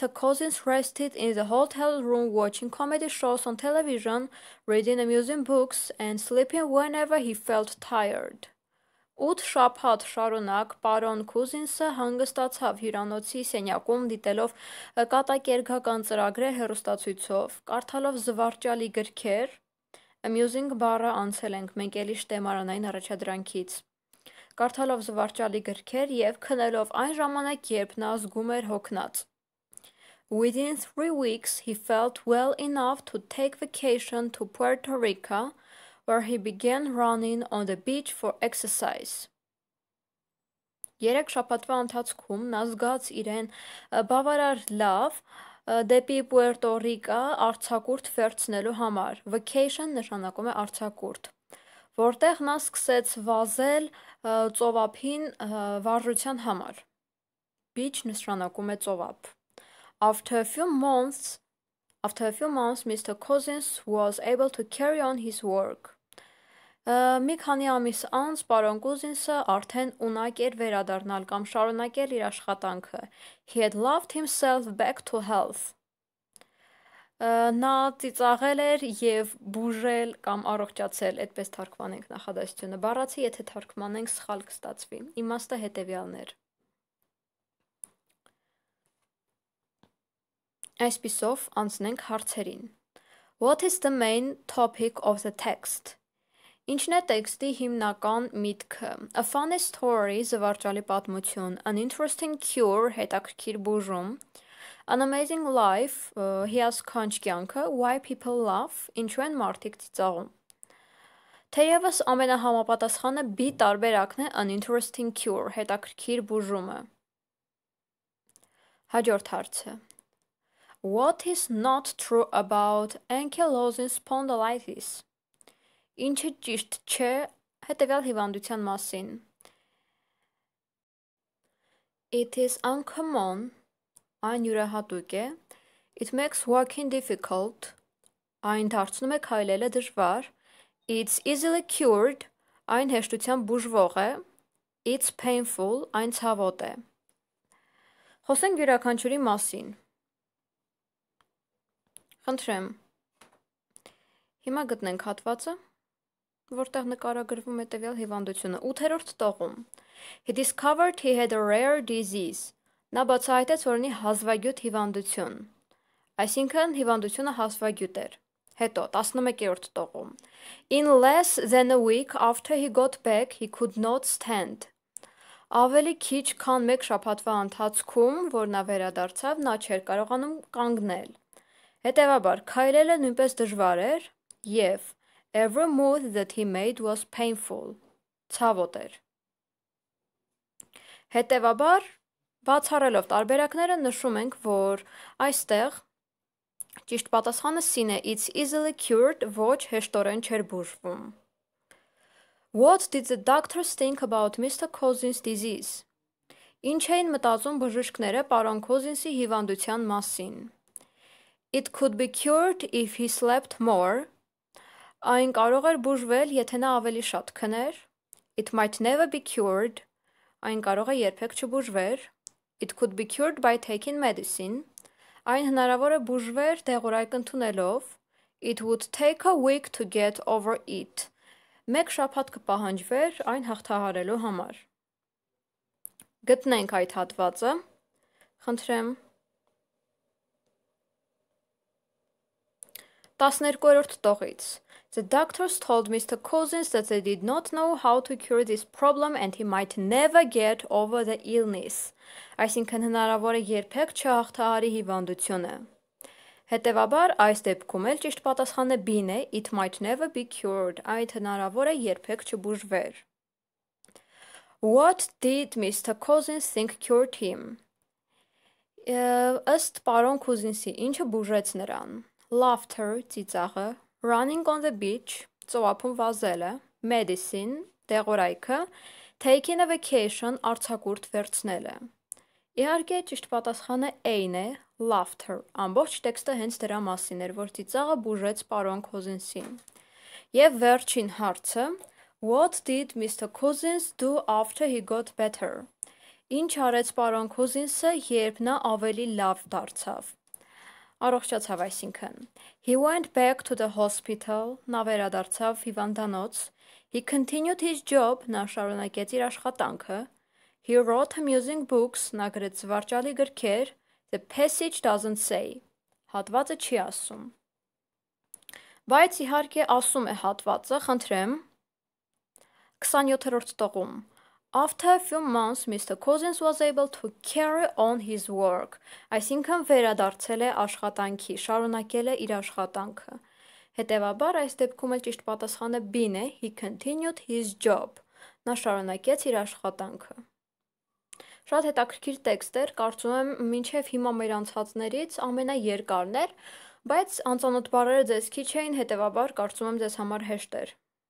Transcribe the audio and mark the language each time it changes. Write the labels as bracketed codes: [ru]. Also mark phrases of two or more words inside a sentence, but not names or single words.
[en] Cousins rested in the hotel room watching comedy shows on television, reading amusing books, and sleeping whenever he felt tired. [hy] 8 շաբաթ շարունակ պարոն Քուզինսը հանգստացավ հյուրանոցի սենյակում դիտելով կատակերգական ծրագրեր հեռուստացույցով, կարդալով զվարճալի գրքեր, amusing բառը անցել ենք մենք էլի շտեմարանային առաջադրանքից, կարդալով զվարճալի գրքեր և քնելով այն ժամանակ, երբ նա զգում էր հոգնած. [en] Within 3 weeks, he felt well enough to take vacation to Puerto Rico, where he began running on the beach for exercise. [hy] 3 շաբաթվա ընթացքում նա զգաց իրեն բավարար լավ դեպի Պուերտո Ռիկա արձակուրդ վերցնելու համար. Vacation նշանակում է արձակուրդ, որտեղ նա սկսեց վազել ծովափին վարժության համար. Beach նշանակում է ծովափ. [en] After a few months, Mr. Cousins was able to carry on his work. [hy] Մի քանի ամիս անց պարոն Կուզինսը արդեն ունակ էր վերադառնալ կամ շարունակել իր աշխատանքը. [en] He had loved himself back to health. [hy] Նա ծիծաղել էր և բուժել կամ առողջացել, այդպես թարգմանենք նախադասությունը, բառացի եթե թարգմանենք սխալ կստացվի, իմաստը հետևյալն էր. Այսպիսով անցնենք հարցերին. [en] What is the main topic of the text? [hy] Ինչն է տեքստի հիմնական միտքը? [en] A funny story, [hy] զվարճալի պատմություն, [en] an interesting cure, [hy] հետաքրքիր բուժում, [en] an amazing life, [hy] հիասքանչ կյանքը, [en] why people laugh, [hy] ինչու են մարդիկ ծիծաղում։ Թերևս ամենահամապատասխանը B տարբերակն է [en] an interesting cure, [hy] հետաքրքիր բուժումը։ Հաջորդ հարցը. [en] What is not true about ankylosing spondylitis? [hy] Ինչը ճիշտ չէ հետևյալ հիվանդության մասին. [en] It is uncommon, [hy] այն յուրահատուկ է. [en] It makes walking difficult, [hy] այն դարձնում է քայլելը դժվար. [en] It's easily cured, [hy] այն հեշտությամբ բուժվող է. [en] It's painful, [hy] այն ցավոտ է։ Խոսենք յուրաքանչյուրի մասին։ Խնդրեմ։ Հիմա գտնենք հատվածը, որտեղ նկարագրվում է տվյալ հիվանդությունը 8-րդ տողում. [en] He discovered he had a rare disease. [hy] Նա բացահայտեց, որ ունի հազվագյուտ հիվանդություն. Այսինքն հիվանդությունը հազվագյուտ էր. Հետո 11-րդ տողում. [en] In less than a week after he got back, he could not stand. [hy] Ավելի քիչ քան 1 շաբաթվա ընթացքում, որ նա վերադարձավ, նա չէր կարողանում կանգնել. Հետևաբար, քայլելը նույնպես դժվար էր և [en] every move that he made was painful. [hy] Ցավոտ էր։ Հետևաբար, բացառելով տարբերակները նշում ենք, որ այստեղ ճիշտ պատասխանը C-ն է, [en] it's easily cured, [hy] ոչ հեշտորեն չէր բուժվում։ [en] What did the doctors think about Mr. Cousins' disease? [hy] Ինչ էին մտածում բժիշկները պարոն Քոզինսի հիվանդության մասին։ [en] It could be cured if he slept more. [hy] Այն կարող էր բուժվել, եթե նա ավելի շատ քներ։ [en] It might never be cured. [hy] Այն կարող է երբեք չբուժվեր։ [en] It could be cured by taking medicine. [hy] Այն հնարավոր է բուժվեր դեղորայք ընդունելով։ [en] It would take a week to get over it. [hy] 1 շաբաթ կպահանջվեր այն հաղթահարելու համար։ Գտնենք այդ հատվածը։ Խնդրեմ։ 12-րդ տողից. [en] The doctors told Mr. Cousins that they did not know how to cure this problem and he might never get over the illness. [hy] Այսինքն հնարավոր է երբեք չհաղթահարի հիվանդությունը։ Հետևաբար, այս դեպքում էլ ճիշտ պատասխանը B-ն է, [en] it might never be cured, [hy] այդ հնարավոր է երբեք չբուժվեր։ [en] What did Mr. Cousins think cured him? [hy] Ըստ պարոն Քուզինսի, ինչը բուժեց նրան։ Laughter, ծիծաղը, [en] running on the beach, [hy] ծովափում վազելը, medicine, դեղորայքը, [en] taking a vacation, [hy] արձակուրդ վերցնելը։ Իհարկե, ճիշտ պատասխանը A-ն է, laughter, ամբողջ տեքստը հենց դրա մասին էր, որ ծիծաղը բուժեց պարոն Քոզինսին։ Եվ վերջին հարցը. [en] What did Mr. Cousins do after he got better? [hy] Ինչ արեց պարոն Cousins-ը, երբ նա ավելի լավ դարձավ։ Առողջացավ այսինքն։ [en] He went back to the hospital, [hy] նա վերադարձավ հիվանդանոց։ [en] He continued his job, [hy] նա շարունակեց իր աշխատանքը։ [en] He wrote amusing books, [hy] նա գրեց զվարճալի գրքեր։ [en] The passage doesn't say, [hy] հատվածը չի ասում։ Բայց իհարկե ասում է հատվածը, խնդրեմ։ 27-րդ տողում. [en] After a few months, Mr. Cousins was able to carry on his work, [hy] այսինքն վերադարձել է աշխատանքի, շարունակել է իր աշխատանքը։ Հետևաբար այս դեպքում էլ ճիշտ պատասխանը B-ն է, [en] he continued his job, [hy] նա շարունակեց իր աշխատանքը։ Շատ հետաքրքիր տեքստ էր, կարծում եմ մինչև հիմա մեր անցածներից ամենաերկարն էր, բայց անծանոթ բառերը ձեզ քիչ էին, հետևաբար կարծում եմ ձեզ համար հեշտ էր։